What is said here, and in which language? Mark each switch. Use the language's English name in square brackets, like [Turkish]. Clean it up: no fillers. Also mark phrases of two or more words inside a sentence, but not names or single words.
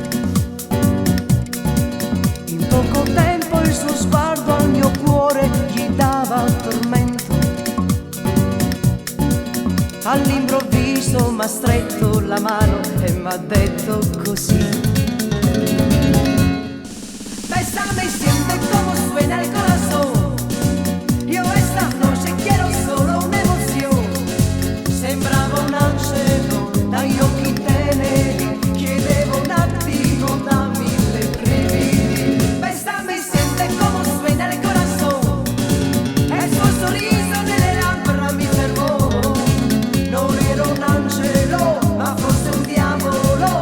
[Italian] In poco tempo il suo sguardo al mio cuore gli dava tormento. All'improvviso m'ha stretto la mano e m'ha detto così: [Spanish] bésame y siente cómo suena el corazón. Yo esta noche quiero solo una emoción. [Italian] Sembrava un angelo dagli occhi teneri, chiedevo un attimo dammi le brividi. [Spanish] Bésame y siente cómo suena el corazón. [Italian] El suo sorriso nelle labbra mi fermò. Non ero un angelo, ma forse un diavolo.